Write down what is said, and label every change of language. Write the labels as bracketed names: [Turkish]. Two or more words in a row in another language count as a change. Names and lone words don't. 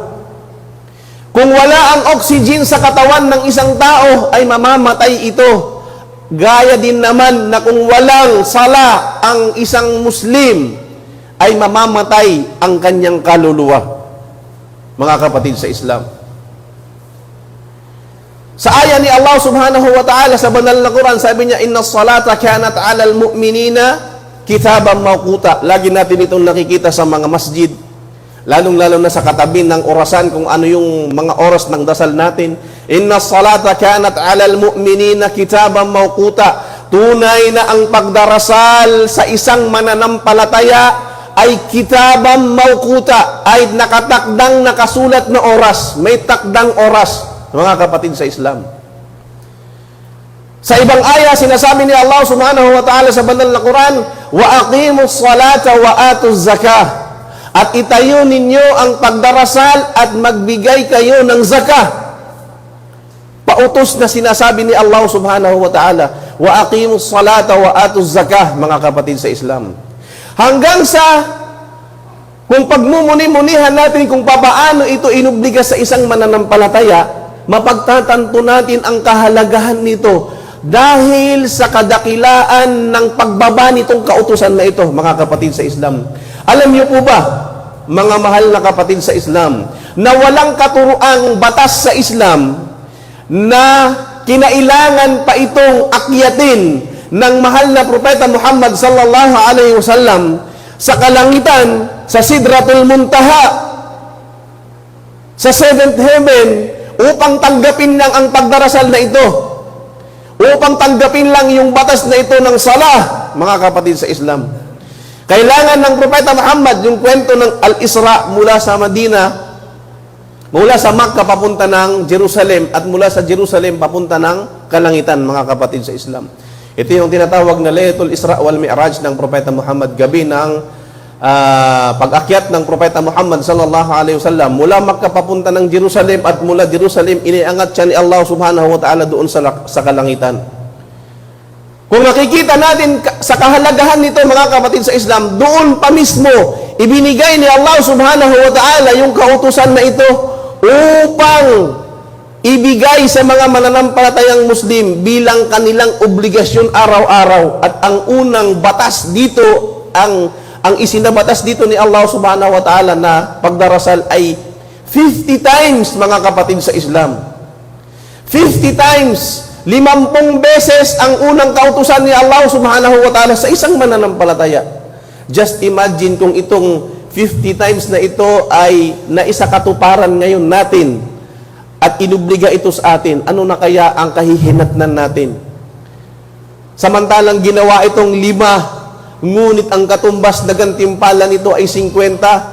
[Filipino] Kung wala ang oxygen sa katawan ng isang tao, ay mamamatay ito. Gaya din naman na kung walang sala ang isang Muslim, ay mamamatay ang kanyang kaluluwa, mga kapatid sa Islam. Sa aya ni Allah [Arabic] سبحانه وتعالى [Filipino] sa banal na Quran, sabi niya, [Arabic] إن الصلاة كانت على المؤمنين كتابا موقوتا. [Filipino] Lagi natin itong nakikita sa mga masjid, lalong-lalo na sa katabi ng orasan kung ano yung mga oras ng dasal natin. [Arabic] إن الصلاة كانت على المؤمنين كتابا موقوتا. [Filipino] Tunay na ang pagdarasal sa isang mananampalataya ay [Arabic] كتابا موقوتا, [Filipino] ay nakatakdang, nakasulat na oras. May takdang oras, mga kapatid sa Islam. Sa ibang aya, sinasabi ni Allah [Arabic] سبحانه وتعالى [Filipino] sa banal na Quran, [Arabic] وأقيموا الصلاة وآتوا الزكاة. [Filipino] At itayo ninyo ang pagdarasal at magbigay kayo ng zakah. Pautos na sinasabi ni Allah [Arabic] سبحانه وتعالى, وأقيموا الصلاة وآتوا الزكاة, [Filipino] mga kapatid sa Islam. Hanggang sa kung pagmumuni-munihan natin kung papaano ito inubliga sa isang mananampalataya, mapagtatanto natin ang kahalagahan nito dahil sa kadakilaan ng pagbaba nitong kautusan na ito, mga kapatid sa Islam. Alam niyo po ba, mga mahal na kapatid sa Islam, na walang katuruang batas sa Islam na kinailangan pa itong akyatin ng mahal na propeta Muhammad [Arabic] صلى الله عليه وسلم [Filipino] sa kalangitan, sa Sidratul Muntaha, sa [English] seventh heaven, [Filipino] upang tanggapin lang ang pagdarasal na ito, upang tanggapin lang yung batas na ito ng salah, mga kapatid sa Islam. Kailangan ng propeta Muhammad yung kwento ng Al-Isra mula sa Madina, mula sa Makkah papunta ng Jerusalem, at mula sa Jerusalem papunta ng kalangitan, mga kapatid sa Islam. Ito yung tinatawag na Laylatul Isra wal Mi'raj ng propeta Muhammad, gabi ng pag-akyat ng propeta Muhammad [Arabic] صلى الله عليه وسلم [Filipino] mula Makkah papunta ng Jerusalem, at mula Jerusalem iniangat siya ni Allah [Arabic] سبحانه وتعالى [Filipino] doon sa kalangitan. Kung nakikita natin sa kahalagahan nito, mga kapatid sa Islam, doon pa mismo ibinigay ni Allah [Arabic] سبحانه وتعالى [Filipino] yung kautusan na ito upang ibigay sa mga mananampalatayang Muslim bilang kanilang obligasyon araw-araw. At ang unang batas dito, ang isinabatas dito ni Allah [Arabic] سبحانه وتعالى [Filipino] na pagdarasal ay 50 times, mga kapatid sa Islam. 50 times, 50 beses ang unang kautusan ni Allah [Arabic] سبحانه وتعالى [Filipino] sa isang mananampalataya. [English] Just imagine [Filipino] kung itong 50 times na ito ay naisakatuparan ngayon natin at inubliga ito sa atin, ano na kaya ang kahihinatnan natin? Samantalang ginawa itong 5, ngunit ang katumbas na gantimpala nito ay 50.